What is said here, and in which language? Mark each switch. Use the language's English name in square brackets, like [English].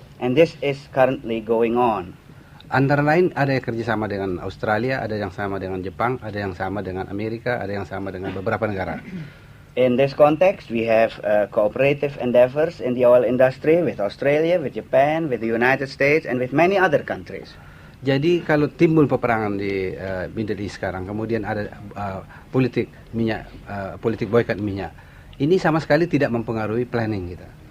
[English] And this is currently going on. [Indonesian] Antara lain ada yang kerjasama dengan Australia, ada yang sama dengan Jepang, ada yang sama dengan Amerika, ada yang sama dengan beberapa negara. [English] In this context, we have cooperative endeavors in the oil industry with Australia, with Japan, with the United States, and with many other countries. [Indonesian] Jadi kalau timbul peperangan di Middle East sekarang, kemudian ada politik minyak, politik boykot minyak, ini sama sekali tidak mempengaruhi planning kita.